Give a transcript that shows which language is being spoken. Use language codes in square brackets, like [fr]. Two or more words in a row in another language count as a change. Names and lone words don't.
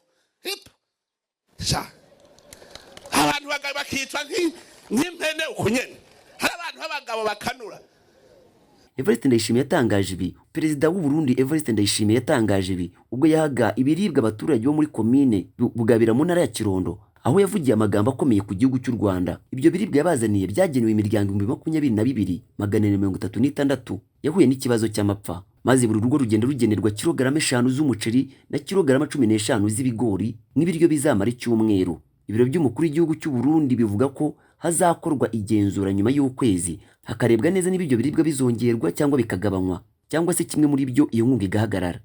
[rw] Hip sha abantu bakicwa nk'impene ukunyene, hari abantu b'abagabo bakanura. Evariste Ndayishimiye yatangaje ibi. Perezida w'u Burundi Evariste Ndayishimiye yatangaje ibi ubwo yahaga ibiribwa abaturage bo muri komine Bugabira mu ntara ya Kirundo, aho yavugiye amagambo akomeye ku gihugu cy'u Rwanda. Ibyo biribwa yabazaniye byagenewe imiryango 22,236 yahuye n'ikibazo cy'amapfa, maze buri rugo rugenda rugenerwa kilograme 5 z'umuceri na kilograme 15 z'ibigori n'ibiryo bizamara icyumweru. Ibiro by'umukuru w'igihugu cy'u Burundi bivuga ko hazakorwa igenzura nyuma y'ukwezi hakarebwa neza niba ibyo biribwa bizongerwa cyangwa bikagabanywa, cyangwa se kimwe muri byo iyo nkunga igahagarara.